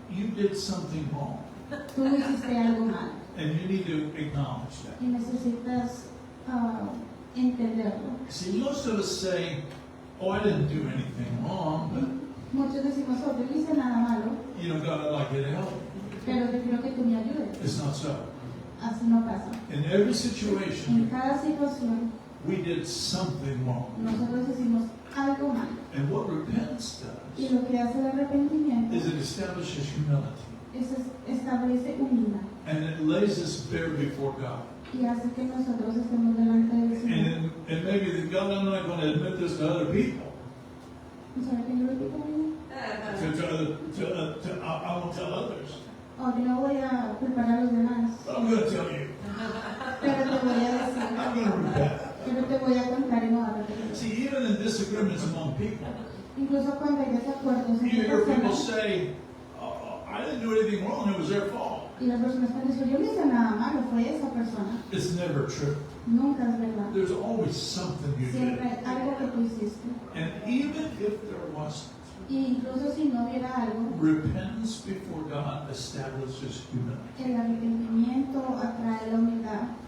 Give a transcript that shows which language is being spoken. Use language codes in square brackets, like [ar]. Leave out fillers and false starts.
[en] you did something wrong. [es] tú hiciste algo mal [en] And you need to acknowledge that. [es] y necesitas entenderlo. [en] See, most of us say, oh, I didn't do anything wrong, [es] Muchos decimos, oh, yo no hice nada malo, [en] but, God, I'd like you to help me. [es] pero yo quiero que tú me ayudes. [en] It's not so. [es] Así no pasa. [en] In every [es] En [en] situation, [es] cada situación, [en] we did something wrong. [es] nosotros hicimos algo mal. [en] And what repentance [es] Y [en] does [es] lo que hace el arrepentimiento [en] is it establishes humility. [es] establece humildad [en] And it lays us bare before God. [es] y hace que nosotros estemos delante del Señor. [en] And maybe that God, I'm not going to admit this to other people. [es] ¿Sabe que yo lo digo? [en] I won't tell others, [es] O yo no voy a preparar a los demás, [en] but I'm going to tell you. [es] pero te voy a decir, [en] I'm going to repent. [es] pero te voy a contar y no a repetir. [en] See, even in disagreements among people, [es] Incluso cuando hay desacuerdos [en] you [es] entre [en] hear people [es] personas, [en] say, I didn't do anything wrong, it was their fault. [es] y las personas pueden decir, yo no hice nada malo, fue esa persona. [en] It's never true. [es] Nunca es verdad. [en] There's always something you [es] Siempre [en] did. [es] hay algo que tú hiciste. [en] And even if there wasn't, [es] Y incluso si no hubiera algo, [en] repentance before God establishes humility. [es] el arrepentimiento atrae la humildad.